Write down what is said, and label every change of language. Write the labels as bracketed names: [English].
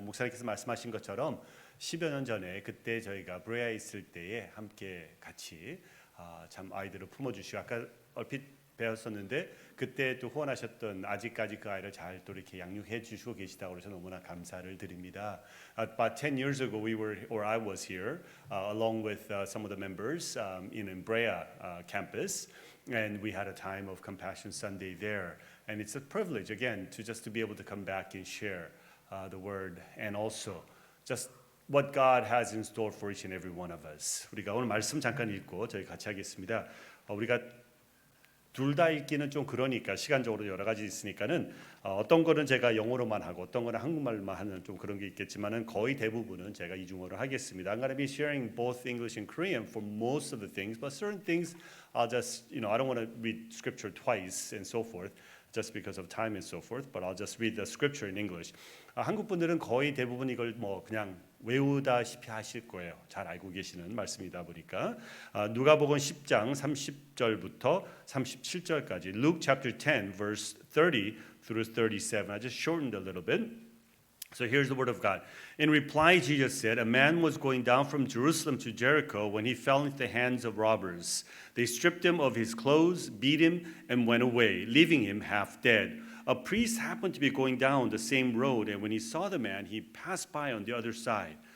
[Korean] 목사님께서 말씀하신 것처럼 10여 년 전에 그때 저희가 브레아에 있을 때에 함께 같이 참 아이들을 품어주시고 아까 얼핏 배웠었는데 그때 또 후원하셨던 아직까지 그 아이를 잘 또 이렇게 양육해 주시고 계시다고 해서 너무나 감사를 드립니다. [English] About 10 years ago I was here along with some of the members in Brea campus, and we had a time of Compassion Sunday there. And it's a privilege again to be able to come back and share the word and also just what God has in store for each and every one of us. [Korean] 우리가 오늘 말씀 잠깐 읽고 저희 같이 하겠습니다. 우리가 둘 다 읽기는 좀 그러니까 시간적으로 여러 가지 있으니까는 어떤 거는 제가 영어로만 하고 어떤 거는 한국말만 하는 좀 그런 게 있겠지만은 거의 대부분은 제가 이중어로 하겠습니다. [English] I'm going to be sharing both English and Korean for most of the things, but certain things I'll just, I don't want to read scripture twice and so forth. Just because of time and so forth, but I'll just read the scripture in English. [Korean] 한국 분들은 거의 대부분 이걸 뭐 그냥 외우다시피 하실 거예요. 잘 알고 계시는 말씀이다 보니까 누가복음 10장 30절부터 37절까지 [English] Luke chapter 10 verse 30 through 37. I just shortened a little bit. So here's the word of God. In reply, Jesus said, a man was going down from Jerusalem to Jericho when he fell into the hands of robbers. They stripped him of his clothes, beat him, and went away, leaving him half dead. A priest happened to be going down the same road, and when he saw the man, he passed by on the other side.